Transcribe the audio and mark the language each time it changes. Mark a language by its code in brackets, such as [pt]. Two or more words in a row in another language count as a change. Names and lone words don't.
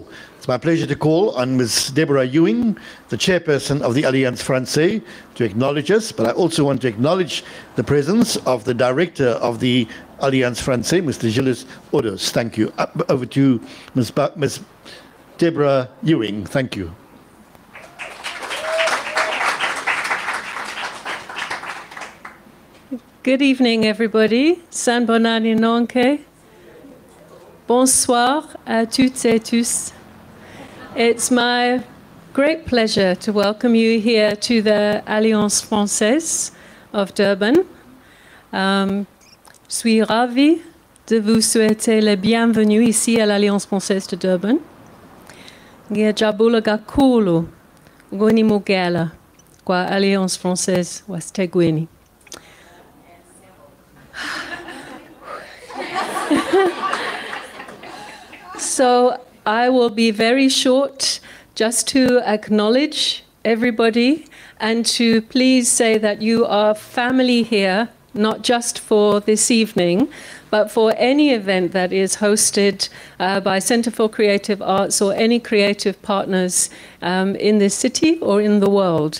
[en] It's my pleasure to call on Ms. Deborah Ewing, the chairperson of the Alliance Française, to acknowledge us, but I also want to acknowledge the presence of the director of the Alliance Française, Mr. Gilles Odos. Thank you. Over to Ms. Deborah Ewing. Thank you. Good evening, everybody. [zu] Sanbonani nonke. [fr] Bonsoir à toutes et tous. [en] It's my great pleasure to welcome you here to the Alliance Française of Durban. [fr] Je suis ravie de vous souhaiter la bienvenue ici à l'Alliance Française de Durban. [zu] Ngiyajabula kakhulu ukunimukela kwa Alliance Française waseThekwini. [en] So I will be very short, just to acknowledge everybody and to please say that you are family here, not just for this evening, but for any event that is hosted by Center for Creative Arts or any creative partners in this city or in the world.